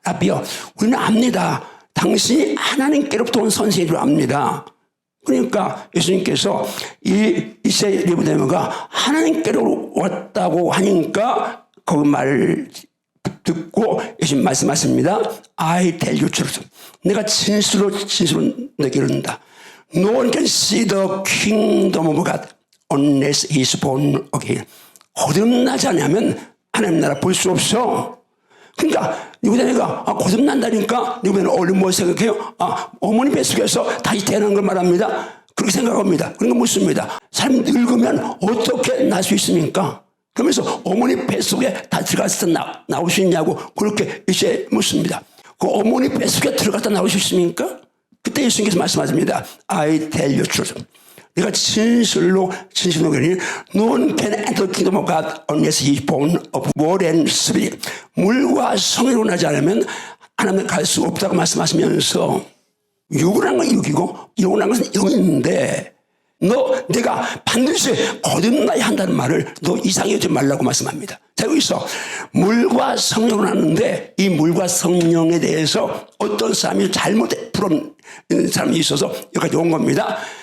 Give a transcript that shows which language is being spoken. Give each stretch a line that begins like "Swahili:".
Korean: 라비요, 우리는 압니다. 당신이 하나님께로부터 온 선생님을 압니다. 그러니까 예수님께서 이세 니고데모가 하나님께로 왔다고 하니까 거기 말을 듣고 예수님 말씀하십니다.
English: I tell you truth.
Korean: 내가 진실로 너에게 이른다.
English: No one can see the kingdom of God unless he is born again.
Korean: 거듭나지 않으면 하나님 나라 볼 수 없어. 그러니까 니고데모가 거듭난다니까 니고데모는 얼른 뭐 생각해요? 어머니 뱃속에서 다시 태어난 걸 말합니다. 그렇게 생각합니다. 그러니까 묻습니다. 사람이 늙으면 어떻게 날 수 있습니까? 그러면서 어머니 뱃속에 다 들어가서 나올 수 있냐고 그렇게 이제 묻습니다. 그 어머니 뱃속에 들어갔다 나올 수 있습니까? 그때 예수님께서 말씀하십니다.
English: I tell you truth.
Korean: 내가 진실로 그러니
English: No one can enter the kingdom of God unless he is born of water and spirit.
Korean: 물과 성령으로 나지 않으면 하나님에 갈 수 없다고 말씀하시면서 육이라는 건 육이고 영이라는 것은 영인데 내가 반드시 거듭나야 한다는 말을 너 이상하게 하지 말라고 말씀합니다. 자, 여기서 물과 성령을 하는데 이 물과 성령에 대해서 어떤 사람이 잘못 풀은 사람이 있어서 여기까지 온 겁니다.